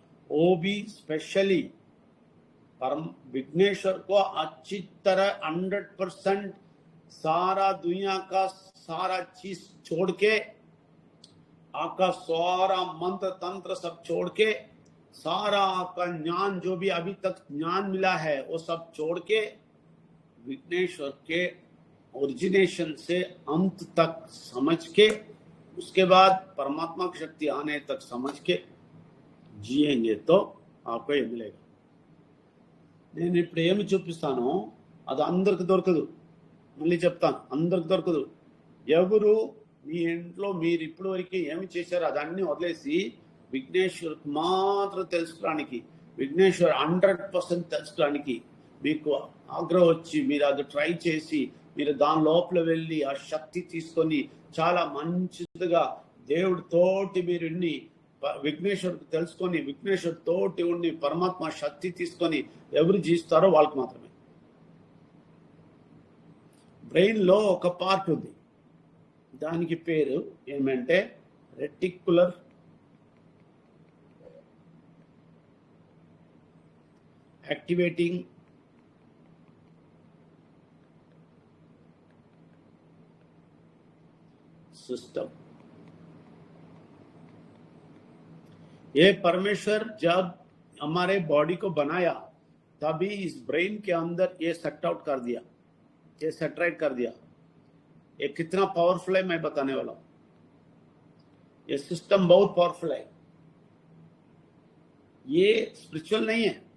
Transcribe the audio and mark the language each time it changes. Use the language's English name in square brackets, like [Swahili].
[Hindi] वो भी स्पेशली परम विघ्नेश्वर को अच्छी तरह 100% सारा दुनिया का सारा चीज छोड़ के, आपका सारा मंत्र तंत्र सब छोड़ के, सारा आपका ज्ञान जो भी अभी तक ज्ञान मिला है वो सब छोड़ के विघ्नेश्वर के ओरिजिनेशन से अंत तक समझ के, उसके बाद परमात्मा की शक्ति आने तक समझ के जिएंगे तो आपको ये मिलेगा। [Telugu] నేను ఇప్పుడు ఏమి చూపిస్తానో అది అందరికి దొరకదు, మళ్ళీ చెప్తాను, అందరికి దొరకదు. ఎవరు మీ ఇంట్లో మీరు ఇప్పటి వరకు ఏమి చేశారో అదన్నీ వదిలేసి విఘ్నేశ్వరుకు మాత్రం తెలుసుకోవడానికి, విఘ్నేశ్వర్ 100% తెలుసుకోవడానికి మీకు ఆగ్రహం వచ్చి మీరు అది ట్రై చేసి మీరు దాని లోపల వెళ్ళి ఆ శక్తి తీసుకొని చాలా మంచిదిగా దేవుడితోటి మీరు విఘ్నేశ్వరుడు తెలుసుకొని విఘ్నేశ్వరు తోటి ఉండి పరమాత్మ శక్తి తీసుకొని ఎవరు జీవిస్తారో వాళ్ళకి మాత్రమే. బ్రెయిన్ లో ఒక పార్ట్ ఉంది, దానికి పేరు ఏమంటే రెటిక్యులర్ యాక్టివేటింగ్ सिस्टम. [Hindi] ये परमेश्वर जब हमारे बॉडी को बनाया तभी इस ब्रेन के अंदर ये सेट आउट कर दिया, ये सेटराइट कर दिया. ये कितना पावरफुल है मैं बताने वाला हूं. ये सिस्टम बहुत पावरफुल है, ये स्पिरिचुअल नहीं है.